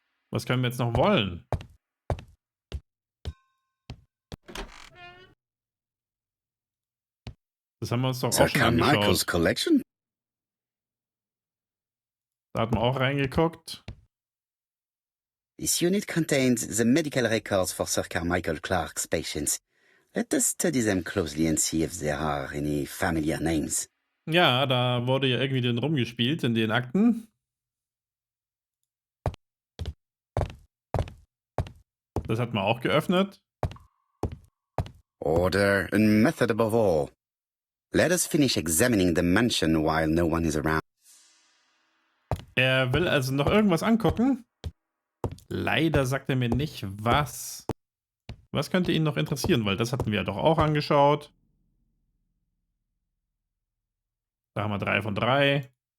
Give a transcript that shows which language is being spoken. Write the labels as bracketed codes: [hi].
[de] Was können wir jetzt noch wollen? Das haben wir uns doch auch schon angeschaut. Collection? Da hat man auch reingeguckt. [en] This unit contains the medical records for Sir Carmichael Clark's patients. Let us study them closely and see if there are any familiar names. [de] Ja, da wurde ja irgendwie drin rumgespielt in den Akten. Das hat man auch geöffnet. [en] Order and method above all. Let us finish examining the mansion while no one is around. [de] Er will also noch irgendwas angucken. Leider sagt er mir nicht, was. Was könnte ihn noch interessieren? Weil das hatten wir ja doch auch angeschaut. Da haben wir 3 von 3.